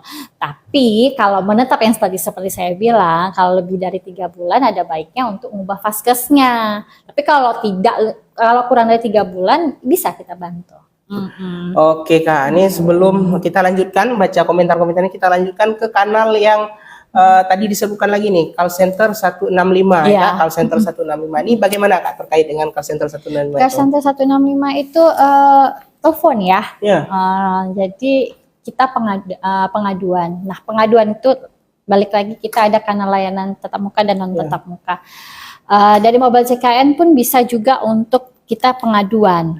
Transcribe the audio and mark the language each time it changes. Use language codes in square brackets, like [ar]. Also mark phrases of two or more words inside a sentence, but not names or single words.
[id] Tapi kalau menetap yang tadi seperti saya bilang, kalau lebih dari 3 bulan ada baiknya untuk mengubah vaskesnya. Tapi kalau kurang dari 3 bulan bisa kita bantu. Oke Kak, ini sebelum kita lanjutkan baca komentar-komentarnya, kita lanjutkan ke kanal yang tadi disebutkan lagi nih, [en] call center [id] 165 ya, [en] call center [id] 165 ini bagaimana Kak terkait dengan [en] call center [id] 165 [en] Call center [id] 165 itu telepon ya. Jadi kita pengaduan. Nah, pengaduan itu balik lagi kita ada kanal layanan tatap muka dan non tatap muka. Dari mobile CKN pun bisa juga untuk kita pengaduan.